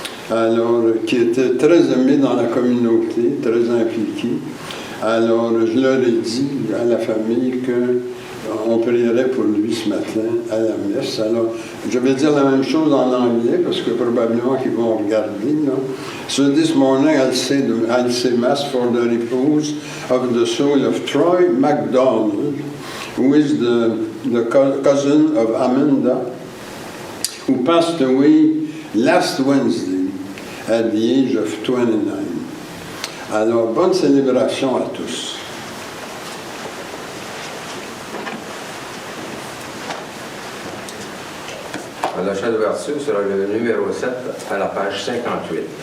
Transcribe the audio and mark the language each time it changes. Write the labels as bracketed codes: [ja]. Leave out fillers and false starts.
[fr] Alors, qui était très aimé dans la communauté, très impliqué. Alors, je leur ai dit à la famille qu'on prierait pour lui ce matin à la messe. Alors, je vais dire la même chose en anglais, parce que probablement qu'ils vont regarder. Là. [en] So this morning, I'll say Mass for the repose of the soul of Troy MacDonald, who is the cousin of Amanda, who passed away last Wednesday. At the age of 29. [fr] Alors, bonne célébration à tous. La chant d'ouverture sera le numéro 7 à la page 58.